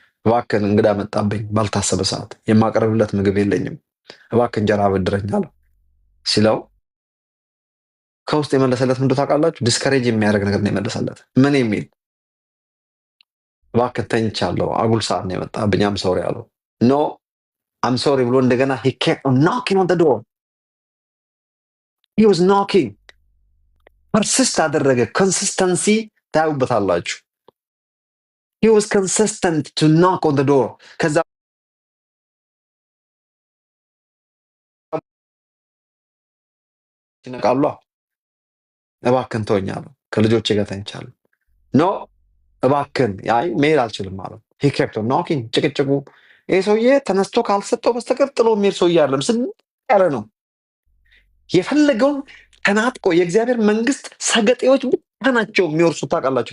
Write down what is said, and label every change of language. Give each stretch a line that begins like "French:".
Amharic: እባክህን እንግዳ መጣብኝ፣ ባልታሰበ ሰዓት የማቀርብለት ምግብ የለኝም፣ እባክህ እንጀራ አበድረኝ አለው። ሲለው ከውስጥ የመለሰለት ምንድን ታውቃላችሁ? ዲስከሬጅ የሚያደርግ ነገር ነው የመለሰለት። ምን የሚል? እባክህ ተኝቻለሁ፣ አጉል ሰዓት ነው የመጣብኝ፣
English: አም ሶሪ
Amharic: አለው።
English: ኖ አም ሶሪ
Amharic: ብሎ እንደገና
English: he kept knocking on the door. he was knocking.
Amharic: ፐርሲስት አደረገ። ኮንሲስተንሲ ታዩበታላችሁ።
English: he was consistent to knock on the door.
Amharic: ከዛ ይነቃሉ። እባክህን ተወኝ አለው። ከልጆቼ ጋር ተኝቻለሁ። ኖ እባክህን፣ አይ መሄድ አልችልም አለው።
English: he kept on knocking.
Amharic: ጭቅጭቁ ይሄ ሰውዬ ተነስቶ ካልሰጠው በስተቀር ጥሎ የሚሄድ ሰውዬ አይደለም። ስግጥ ያለ ነው። የፈለገውን ተናጥቆ የእግዚአብሔር መንግስት ሰገጤዎች ብቻ ናቸው የሚወርሱት። ታውቃላችሁ?